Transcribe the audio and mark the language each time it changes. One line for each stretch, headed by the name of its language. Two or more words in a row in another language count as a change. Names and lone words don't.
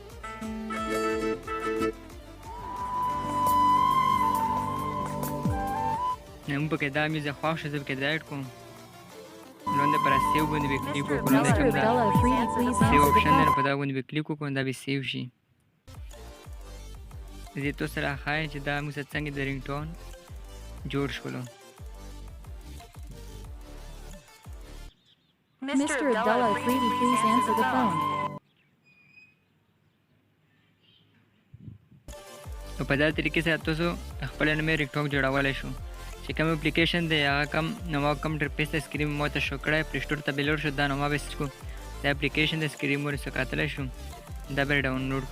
Pashto: موږ پکې دا میوزیک خوښ شو، زه پکې دا ایډ کوم. وړاندې پر سیو باندې به کلیک وکړو. وړاندې کوم دا
English: save option
Pashto: دی، نو په دغه باندې به کلیک وکړو، دا به سیو شي. زه تاسو سره ښایم چې دا موږ څنګه د
English: ring tone
Pashto: جوړ شولو.
English: Mr. Abdullah Afridi, please answer the phone.
Pashto: نو په دا طریقې سره تاسو خپل نوی
English: ring tone
Pashto: جوړولی شو. چې کوم اپلیکیشن دی هغه کوم انټرفیس د سکرین مو ته شو کړی، پلی سټور ته به لاړ شو. دا نو ما به سرچ کړو، دا اپلیکیشن د سکرین مو څه کتلی شو، دا به ډاونلوډ کړو.